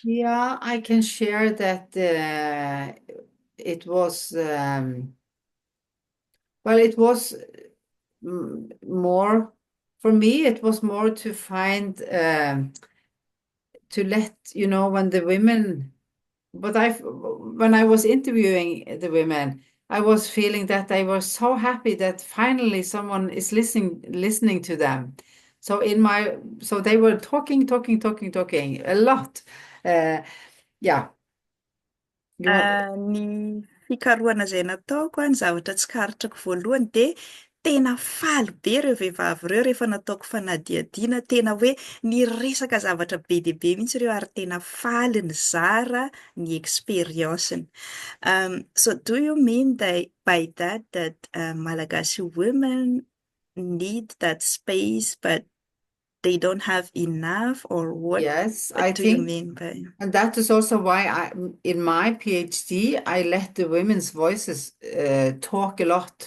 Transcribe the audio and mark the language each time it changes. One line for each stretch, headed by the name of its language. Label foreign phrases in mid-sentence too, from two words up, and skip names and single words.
English: Yeah, I can share that it was, well, it was more, for me, it was more to find, to let, when the women, when I was interviewing the women, I was feeling that they were so happy that finally someone is listening to them. So they were talking a lot. Uh, yeah, you want,
Malagasy: Ny fikarohana izay nataoko ny zavatra tsikaritrako voalohany dia tena faly be ireo vehivavy ireo rehefa nataoko fanadihadihana, tena hoe niresaka zavatra be dia be mihitsy ireo ary tena faly ny zara ny experience-ny.
English: So do you mean that by that Malagasy women need that space but they don't have enough, or yes, what I do you think. mean by? And that is also why in my PhD, I let the women's voices talk a lot.